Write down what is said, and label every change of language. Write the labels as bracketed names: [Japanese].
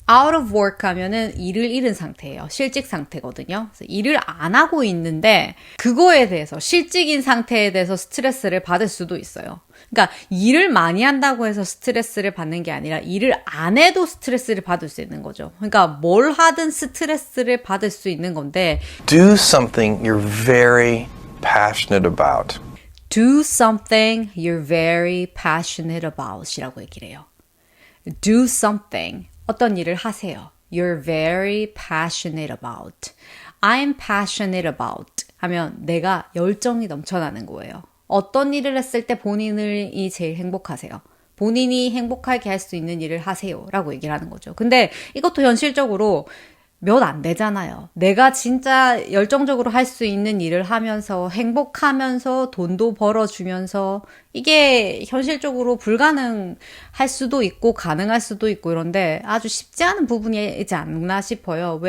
[English] out of work [Korean] 하면은 일을 잃은 상태예요. 실직 상태거든요. 그래서 일을 안 하고 있는데 그거에 대해서 실직인 상태에 대해서 스트레스를 받을 수도 있어요. 그러니까 일을 많이 한다고 해서 스트레스를 받는 게 아니라 일을 안 해도 스트레스를 받을 수 있는 거죠. 그러니까 뭘 하든 스트레스를 받을 수 있는 건데 [English] Do something you're very passionate about. Do something you're very passionate about [Korean] 이라고 얘기를 해요. [English] Do something. [Korean] 어떤 일을 하세요. [English] You're very passionate about. I'm passionate about [Korean] 하면 내가 열정이 넘쳐나는 거예요. 어떤 일을 했을 때 본인이 제일 행복하세요. 본인이 행복하게 할 수 있는 일을 하세요. 라고 얘기를 하는 거죠. 근데 이것도 현실적으로 몇 안 되잖아요. 내가 진짜 열정적으로 할 수 있는 일을 하면서 행복하면서 돈도 벌어주면서 이게 현실적으로 불가능할 수도 있고 가능할 수도 있고 이런데 아주 쉽지 않은 부분이지 않나 싶어요.